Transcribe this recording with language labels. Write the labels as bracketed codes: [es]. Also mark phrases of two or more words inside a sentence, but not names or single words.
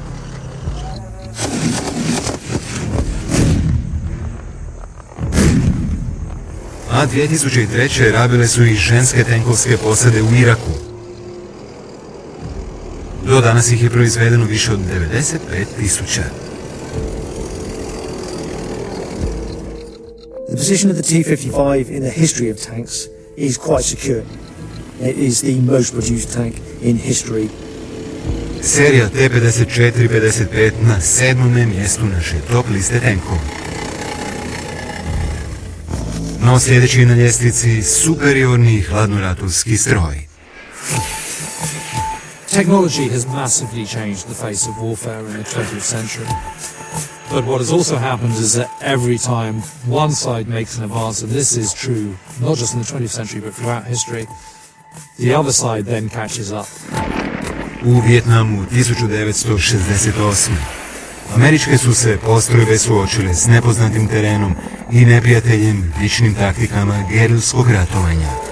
[hr] A 2003. rabile su i ženske tenkovske posade u Iraku. Do danas ih je proizvedeno više od 95.000. [en] The position of the T-55 in the history of tanks is quite secure. It is the most produced tank in history. [hr] Serija T-54-55 na 7. mjestu naše top liste tenkova. No sljedeći na ljestvici superiorni hladnoratovski stroj. [en] Technology has massively changed the face of warfare in the 20th century. But what has also happened is that every time one side makes an advance, and this is true not just in the 20th century but throughout history, the other side then catches up. [hr] U Vijetnamu 1968. Američke su se postrojbe suočile s nepoznatim terenom i neprijateljem ličnim taktikama gerilskog ratovanja.